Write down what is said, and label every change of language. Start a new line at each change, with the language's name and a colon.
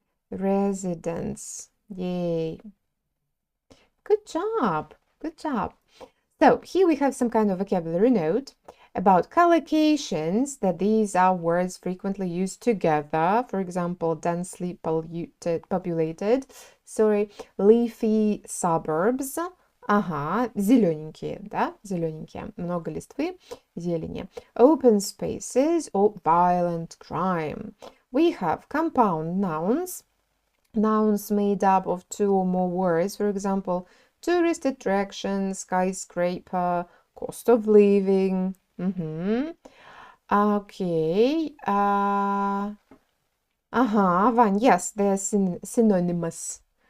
English: Residents. Yay. Good job. Good job. So here we have some kind of vocabulary note about collocations, that these are words frequently used together. For example, densely populated, leafy suburbs.
Russian: Зелененькие, да, зелененькие, много листвы, зелени.
English: Open spaces or violent crime. We have compound nouns, nouns made up of two or more words, for example, tourist attraction, skyscraper, cost of living. Okay. Вань, yes, they are synonymous.